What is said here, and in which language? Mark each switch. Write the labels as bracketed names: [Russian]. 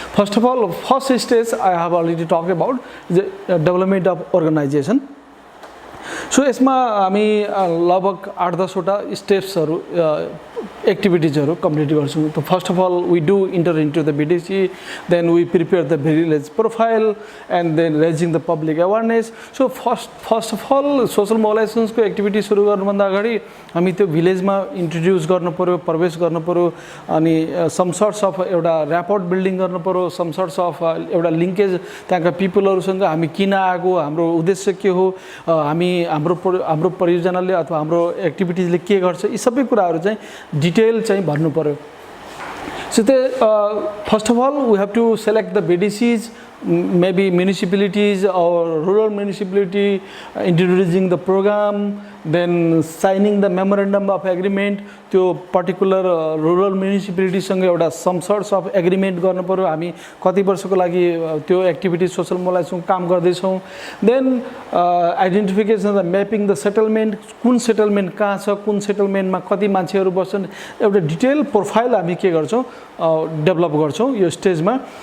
[English] First of all, first stage I have already talked about the development of organization. [Nepali] So यसमा हामी लगभग 8-10 वटा स्टेप्सहरु एक्टिभिटिजहरु complete गर्छौं. [English] त first of all we do enter into the BDC, then we prepare the village profile and then raising the public awareness. [Nepali] So first of all social मोबिलाइजेसनको activity सुरु गर्नुभन्दा अगाडि हामी त्यो भिलेजमा इन्ट्रोड्युस गर्नु पर्यो, प्रवेश गर्नु पर्यो, अनि सम सर्ट्स अफ एउटा र्यापोर्ट बिल्डिङ गर्नु पर्यो, सम सर्ट्स अफ एउटा लिङ्केज त्यहाँका पिपलहरुसँग हामी किन आएको, हाम्रो उद्देश्य के हो, हाम्रो परियोजनाले अथवा हाम्रो एक्टिभिटिजले के गर्छ, यी सबै कुराहरु चाहिँ डिटेल चाहिँ भन्नु पर्यो. [English] So first of all, we have to select the BDCs, maybe municipalities or rural municipality, introducing the program, then signing the memorandum of agreement to particular rural municipality [Nepali] सँग एउटा [English] some sorts of agreement [Nepali] गर्नु पर्यो. हामी कति वर्षको लागि त्यो activity social mobilisation काम गर्दै छौं. [English] then identification the mapping the settlement, [Nepali] कुन सेटलमेन्ट कहाँ छ, कुन सेटलमेन्टमा कति मान्छेहरु बस्छन्, एउटा डिटेल प्रोफाइल हामी के गर्छौं डेभलप गर्छौं यो स्टेजमा.